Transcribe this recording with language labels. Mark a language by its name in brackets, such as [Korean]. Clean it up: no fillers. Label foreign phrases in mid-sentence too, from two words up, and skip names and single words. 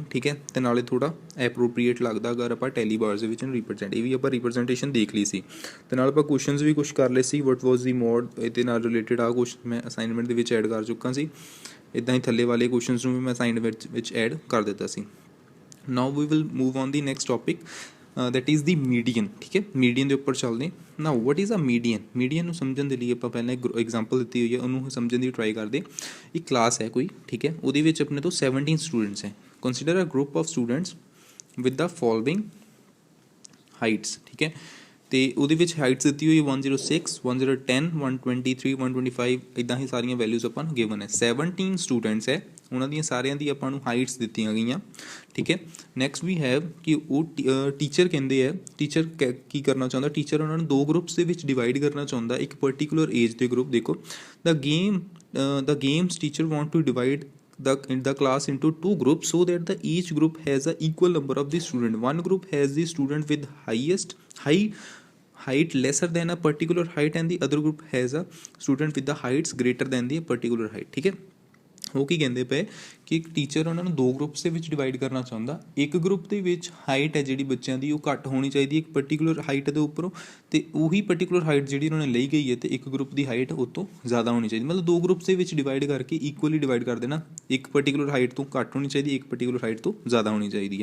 [Punjabi] ਠੀਕ ਹੈ, ਤੇ ਨਾਲੇ ਥੋੜਾ ਐਪਰੋਪਰੀਏਟ ਲੱਗਦਾ ਅਗਰ ਆਪਾਂ [English] tally bars [Punjabi] ਦੇ ਵਿੱਚ ਰਿਪਰੈਜ਼ੈਂਟ, ਇਹ ਵੀ ਆਪਾਂ ਰਿਪਰੈਜ਼ੈਂਟੇਸ਼ਨ ਦੇਖ ਲਈ ਸੀ। ਤੇ ਨਾਲ ਆਪਾਂ ਕੁਐਸਚਨਸ ਵੀ ਕੁਛ ਕਰ ਲਏ ਸੀ, [English] what was the mode, [Punjabi] ਇਹਦੇ ਨਾਲ ਰਿਲੇਟਡ ਆ ਕੁਛ ਮੈਂ ਅਸਾਈਨਮੈਂਟ ਦੇ ਵਿੱਚ ਐਡ ਕਰ ਚੁੱਕਾ ਸੀ। ਇੱਦਾਂ ਹੀ ਥੱਲੇ ਵਾਲੇ ਕੁਐਸਚਨਸ ਨੂੰ ਵੀ ਮੈਂ ਅਸਾਈਨਮੈਂਟ ਵਿੱਚ ਐਡ ਕਰ ਦਿੱਤਾ ਸੀ। [English] now we will move on the next topic, that is the median। [Punjabi] ਠੀਕ ਹੈ, मीडियन ਦੇ ਉੱਪਰ ਚੱਲਦੇ। [English] now what is a median? [Punjabi] मीडियन ਨੂੰ ਸਮਝਣ ਦੇ ਲਈ ਆਪਾਂ ਪਹਿਲਾਂ ਇੱਕ ਐਗਜ਼ਾਮਪਲ ਦਿੱਤੀ ਹੋਈ ਹੈ, ਉਹਨੂੰ ਸਮਝਣ ਦੀ ਟਰਾਈ ਕਰਦੇ। ਇੱਕ ਕਲਾਸ ਹੈ ਕੋਈ, ਠੀਕ ਹੈ, ਉਹਦੇ ਵਿੱਚ ਆਪਣੇ ਤੋਂ 17 ਸਟੂਡੈਂਟਸ ਹੈ। [English] consider a group of students with the following heights. [Punjabi] ਠੀਕ ਹੈ, ਤੇ ਉਹਦੇ ਵਿੱਚ ਹਾਈਟਸ ਦਿੱਤੀ ਹੋਈ 106 1010 123 125, ਇੱਦਾਂ ਹੀ ਸਾਰੀਆਂ ਵੈਲਿਊਜ਼ ਆਪਾਂ ਨੂੰ ਗਿਵਨ ਹੈ। 17 ਸਟੂਡੈਂਟਸ ਹੈ, ਉਹਨਾਂ ਦੀਆਂ ਸਾਰਿਆਂ ਦੀ ਆਪਾਂ ਨੂੰ ਹਾਈਟਸ ਦਿੱਤੀਆਂ ਗਈਆਂ। ਠੀਕ ਹੈ, [English] next we have [Punjabi] ਕਿ ਉਹ ਟੀਚਰ ਕਹਿੰਦੇ ਆ, ਟੀਚਰ ਕੀ ਕਰਨਾ ਚਾਹੁੰਦਾ, ਟੀਚਰ ਉਹਨਾਂ ਨੂੰ ਦੋ ਗਰੁੱਪਸ ਦੇ ਵਿੱਚ ਡਿਵਾਈਡ ਕਰਨਾ ਚਾਹੁੰਦਾ, ਇੱਕ [English] particular age [Punjabi] ਦੇ ਗਰੁੱਪ। [English] ਦੇਖੋ the games teacher want to divide the class into two groups so that the each group has a equal number of the student. One group has the student with height lesser than a particular height and the other group has a student with the heights greater than the particular height। [Punjabi] ਠੀਕ ਹੈ, ਉਹ ਕੀ ਕਹਿੰਦੇ ਪਏ ਕਿ ਇੱਕ ਟੀਚਰ ਉਹਨਾਂ ਨੂੰ ਦੋ ਗਰੁੱਪਸ ਦੇ ਵਿੱਚ ਡਿਵਾਈਡ ਕਰਨਾ ਚਾਹੁੰਦਾ। ਇੱਕ ਗਰੁੱਪ ਦੇ ਵਿੱਚ ਹਾਈਟ ਹੈ ਜਿਹੜੀ ਬੱਚਿਆਂ ਦੀ ਉਹ ਘੱਟ ਹੋਣੀ ਚਾਹੀਦੀ ਹੈ ਇੱਕ [English] particular height [Punjabi] ਦੇ ਉੱਪਰੋਂ, ਤੇ ਉਹੀ [English] particular height [Punjabi] ਜਿਹੜੀ ਉਹਨਾਂ ਨੇ ਲਈ ਗਈ ਹੈ ਤੇ ਇੱਕ ਗਰੁੱਪ ਦੀ ਹਾਈਟ ਉਹ ਤੋਂ ਜ਼ਿਆਦਾ ਹੋਣੀ ਚਾਹੀਦੀ। ਮਤਲਬ ਦੋ ਗਰੁੱਪਸ ਦੇ ਵਿੱਚ ਡਿਵਾਈਡ ਕਰਕੇ [English] equally divide [Punjabi] ਕਰ ਦੇਣਾ, ਇੱਕ [English] particular height [Punjabi] ਤੋਂ ਘੱਟ ਹੋਣੀ ਚਾਹੀਦੀ, ਇੱਕ [English] particular height [Punjabi] ਤੋਂ ਜ਼ਿਆਦਾ ਹੋਣੀ ਚਾਹੀਦੀ ਹੈ।